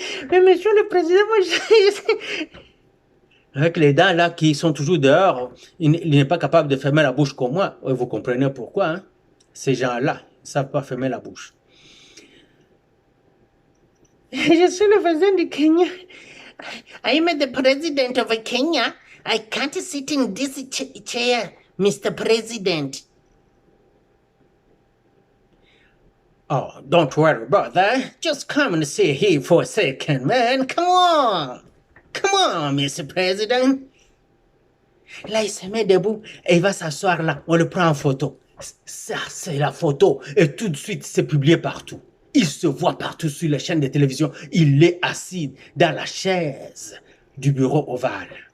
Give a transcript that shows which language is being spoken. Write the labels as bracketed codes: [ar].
[fr] Mais monsieur le président, moi je... Avec les dents là qui sont toujours dehors, il n'est pas capable de fermer la bouche comme moi. Vous comprenez pourquoi, hein? Ces gens-là ne savent pas fermer la bouche. Je suis le président du Kenya. [en] I am the president of Kenya. I can't sit in this chair, Mr. President. Oh, don't worry about that. Just come and sit here for a second, man. Come on. Come on, Mr. President. [fr] Là, il se met debout et il va s'asseoir là. On le prend en photo. Ça, c'est la photo. Et tout de suite, c'est publié partout. Il se voit partout sur les chaînes de télévision. Il est assis dans la chaise du bureau ovale.